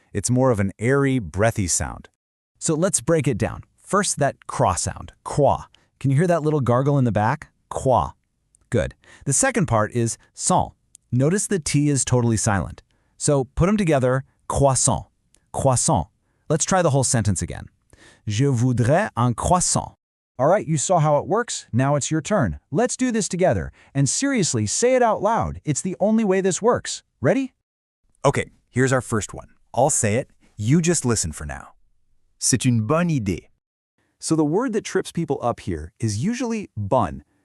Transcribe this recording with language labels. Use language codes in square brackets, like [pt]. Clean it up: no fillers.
[en] It's more of an airy, breathy sound. So let's break it down. First, that craw sound, croix. Can you hear that little gargle in the back? Croix. Good. The second part is sans. Notice the T is totally silent. So put them together, croissant. Croissant. Let's try the whole sentence again. [fr] Je voudrais un croissant. [en] All right, you saw how it works. Now it's your turn. Let's do this together. And seriously, say it out loud. It's the only way this works. Ready? Okay, here's our first one. I'll say it. You just listen for now. [fr] C'est une bonne idée. [en] So the word that trips people up here is usually bonne.